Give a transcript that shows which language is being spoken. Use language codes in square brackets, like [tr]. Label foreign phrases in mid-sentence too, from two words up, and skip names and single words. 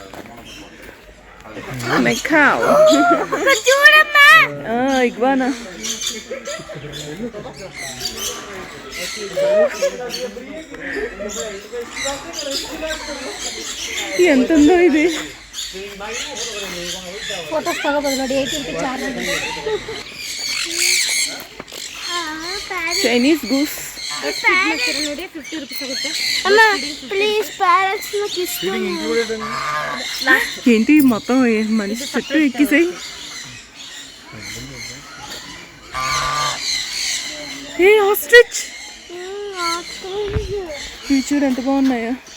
[te] ఇగ్వానా ఎంత ఉందో ఇది. [kn] ಫೋಟೋಸ್ ತಗೋಬೋದು ನೋಡಿ, 18 ಚಾರ್ಜ್. [en] Chinese goose [kn] ನೋಡಿ 50 ರೂಪೀಸ್ ಆಗುತ್ತೆ. [te] అమ్మ [en] please parents [te] నాకు ఇష్టం. ఏంటి మొత్తం మనిషి చుట్టూ ఎక్కిసాయి. ఏ ఆస్ట్రిచ్. ఇవి చూడు ఎంత బాగున్నాయో.